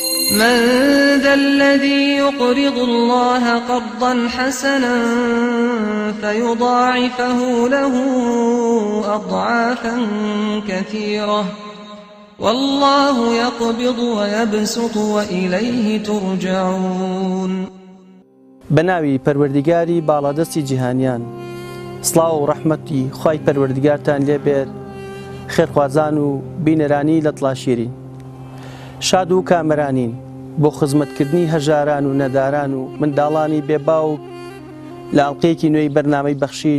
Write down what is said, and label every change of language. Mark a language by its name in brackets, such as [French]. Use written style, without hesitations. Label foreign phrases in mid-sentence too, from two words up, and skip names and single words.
[Arabic] من ذا الذي يقرض الله قرضا حسنا فيضاعفه له أضعافا كثيرة والله يقبض ويبسط وإليه ترجعون. [Central Kurdish] بناوی پەروەردیگاری باڵادەستی جیهانیان، سڵاو و ڕەحمەتی خوای پەروەردیگارتان لێ بێت، خێرخوازان و بینەرانی لە تڵاشیرین. شاد و کامەرانین بۆ خزمەتکردنی هەژاران و نەداران و منداڵانی بێباوک لە ئەڵقەیەکی نوێی بەرنامەی بەخشین.